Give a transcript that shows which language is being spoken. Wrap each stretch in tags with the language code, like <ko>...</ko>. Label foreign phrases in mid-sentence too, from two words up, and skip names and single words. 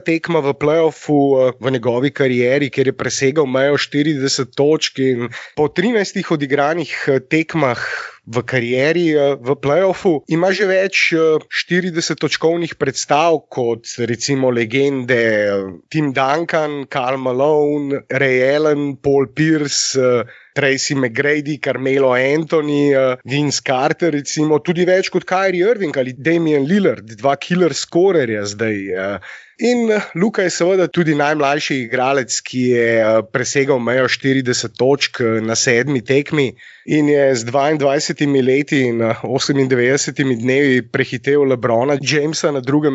<sl>tekma v play-offu v njegovi karieri, kjer je presegal mejo 40 točk in po 13 odigranih tekmah v karieri v play-offu ima že več 40 točkovnih predstav kot recimo legende Tim Duncan, Karl Malone, Ray Allen, Paul Pierce, Tracy McGrady, Carmelo Anthony, Vince Carter, recimo, tudi več kot Kyrie Irving ali Damian Lillard, 2 killer skorerja zdaj. In Luka je seveda tudi najmlajši igralec, ki je presegal mejo 40 točk na 7. tekmi in je z 22 leti in 98 dnevi prehitel LeBrona Jamesa na 2.</sl>